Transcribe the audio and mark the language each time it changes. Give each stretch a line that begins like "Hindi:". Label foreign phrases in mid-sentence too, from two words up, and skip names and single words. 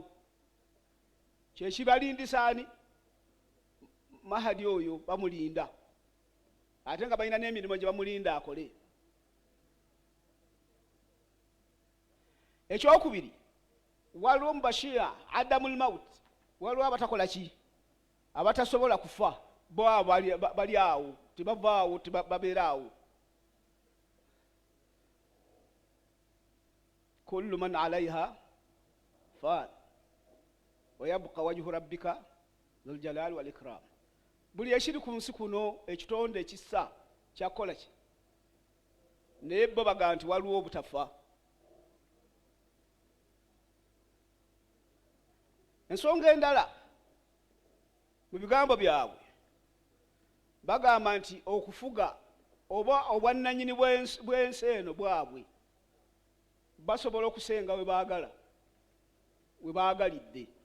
Ganda: Kyekibalindisaani Mahadi oyo bamulinda ate nga balina n'emirimu gye bamulinda akole. Ekyokubiri, waliwo mu bashiya
Arabic: عدم الموت,
Ganda: waliwo abatakola ki? Abatasobola kufa, bo bali awo, tebavaawo, babeera awo.
Arabic: كل من عليها فان ويبقى وجه ربك ذو الجلال والإكرام.
Ganda: Buli ekiri ku nsi kuno ekitonde ekissa kyakola ki? Naye bo baga nti waliwo obutafa. Ensonga endala mu bigambo byabwe bagamba nti okufuga oba obwannanyini bw'ensi eno bwabwe basobola okusenga we baagala, we baagalidde.